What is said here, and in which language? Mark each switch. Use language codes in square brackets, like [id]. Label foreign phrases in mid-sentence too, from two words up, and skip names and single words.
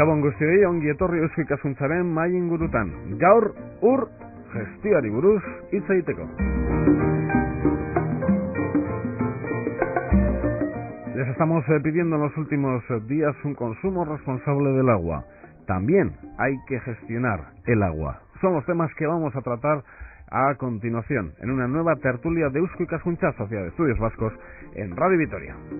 [eu] guztioi, ongi etorri Eusko Ikaskuntzaren mahai ingurutan. Gaur, gestioari buruz hitz egiteko. [es] Les estamos pidiendo en los últimos días un consumo responsable del agua. También hay que gestionar el agua. Son los temas que vamos a tratar a continuación en una nueva tertulia de Eusko Ikaskuntza, Sociedad de Estudios Vascos, en Radio Vitoria.